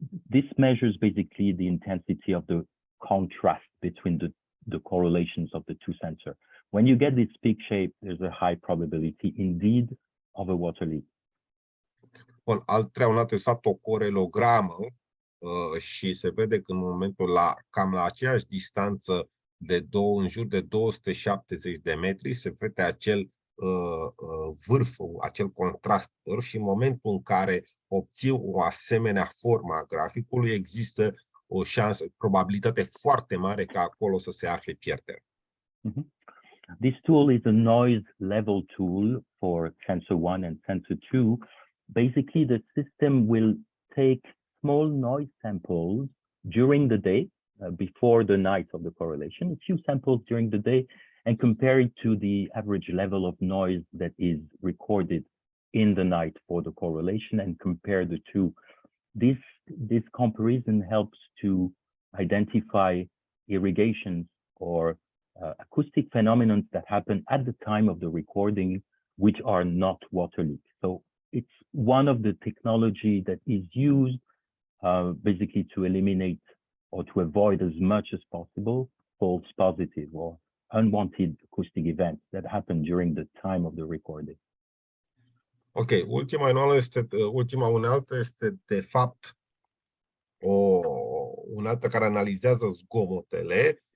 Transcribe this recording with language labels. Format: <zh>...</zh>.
<en>This measures basically the intensity of the contrast between the correlations of the two sensors. When you get this peak shape, there's a high probability indeed of a water leak.</en> <ro>Bun, al treilea unealtă este fapt o corelogramă și se vede că în momentul cam la aceeași distanță în jur de 270 de metri se vede acel vârf, acel contrast vârf și în momentul în care obții o asemenea formă a graficului există o șansă, probabilitate foarte mare ca acolo să se afle pierdere.</ro> <en>This tool is a noise level tool for sensor 1 and sensor 2. Basically, the system will take small noise samples during the day, before the night of the correlation, a few samples during the day, and compare it to the average level of noise that is recorded in the night for the correlation and compare the two. This comparison helps to identify irrigations or acoustic phenomena that happen at the time of the recording, which are not water leak. So it's one of the technology that is used basically to eliminate or to avoid as much as possible false positive or unwanted acoustic events that happen during the time of the recording.</en> <ro>Ok, ultima unealtă este de fapt o unealtă care analizează zgomotele.</ro>